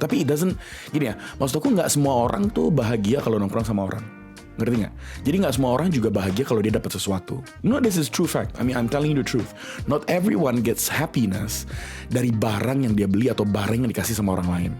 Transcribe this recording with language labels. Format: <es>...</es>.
<id>Tapi gini ya, maksud aku nggak semua orang tuh bahagia kalau nongkrong sama orang. Ngerti gak? Jadi gak semua orang juga bahagia kalau dia dapat sesuatu.</id> <en>No, this is true fact. I mean, I'm telling you the truth. Not everyone gets happiness</en> <id>dari barang yang dia beli atau barang yang dikasih sama orang lain.</id>